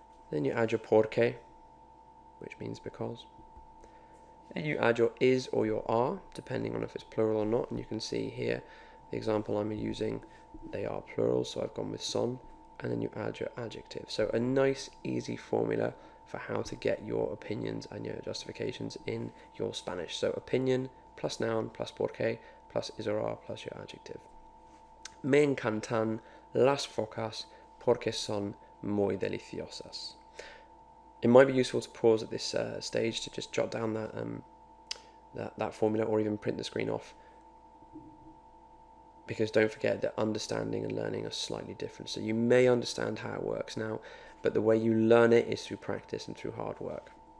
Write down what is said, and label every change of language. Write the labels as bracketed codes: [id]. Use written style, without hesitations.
[en] Then you add your porque, which means because. Then you add your is or your are, depending on if it's plural or not. And you can see here, the example I'm using, they are plural, so I've gone with son. And then you add your adjective. So a nice, easy formula for how to get your opinions and your justifications in your Spanish. So opinion plus noun plus porque plus is or are plus your adjective. [es] Me encantan las focas porque son muy deliciosas. [en] It might be useful to pause at this stage to just jot down that formula, or even print the screen off. Because don't forget that understanding and learning are slightly different. So you may understand how it works now, but the way you learn it is through practice and through hard work.